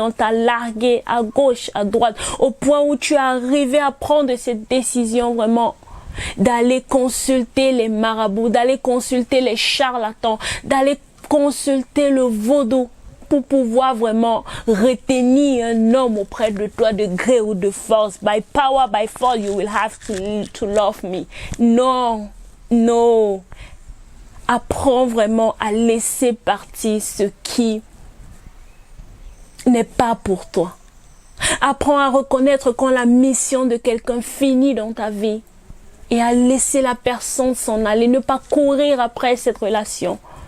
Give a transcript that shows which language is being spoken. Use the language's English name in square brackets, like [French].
[French] On t'a largué à gauche, à droite, au point où tu es arrivé à prendre cette décision vraiment d'aller consulter les marabouts, d'aller consulter les charlatans, d'aller consulter le vaudou pour pouvoir vraiment retenir un homme auprès de toi de gré ou de force. [English] By power, by force, you will have to love me. [French] Non, non. Apprends vraiment à laisser partir ce qui n'est pas pour toi. Apprends à reconnaître quand la mission de quelqu'un finit dans ta vie et à laisser la personne s'en aller, ne pas courir après cette relation.